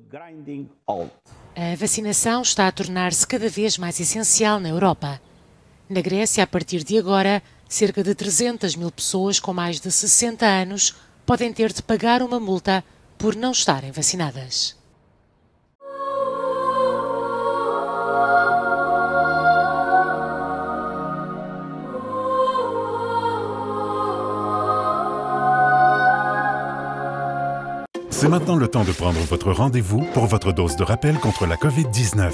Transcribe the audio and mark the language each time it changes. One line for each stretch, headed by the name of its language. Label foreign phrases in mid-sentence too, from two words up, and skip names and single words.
Portuguese: A vacinação está a tornar-se cada vez mais essencial na Europa. Na Grécia, a partir de agora, cerca de 300 mil pessoas com mais de 60 anos podem ter de pagar uma multa por não estarem vacinadas.
French: C'est maintenant le temps de prendre votre rendez-vous pour votre dose de rappel contre la COVID-19.